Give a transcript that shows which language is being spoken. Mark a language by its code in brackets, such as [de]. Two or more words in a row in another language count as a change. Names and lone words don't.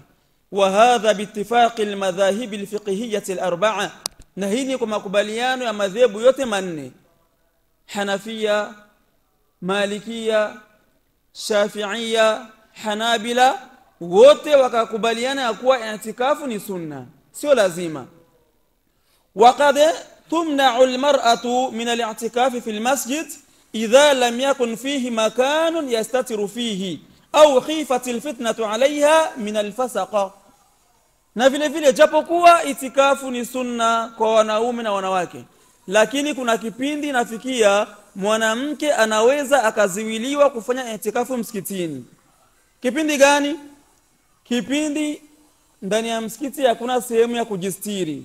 [ar] وهذا باتفاق المذاهب الفقهية الأربعة, [sw] na hii ni kwa makubaliano ya madhehebu yote manne: Hanafia, Malikia, Shafi'ia, Hanabila. Wote wakakubaliana ya kuwa i'tikafu ni sunna, sio lazima. [ar] وقد تمنع المرأة من الاعتكاف في المسجد إذا لم يكن فيه مكان يستتر فيه أو خيفت الفتنة عليها من الفسقة. [sw] Na vile vile japokuwa itikafu ni sunna kwa wanaume na wanawake, lakini kuna kipindi nafikia mwanamke anaweza akaziwiliwa kufanya itikafu msikitini. Kipindi gani? Kipindi ndani ya msikiti hakuna sehemu ya kujistiri.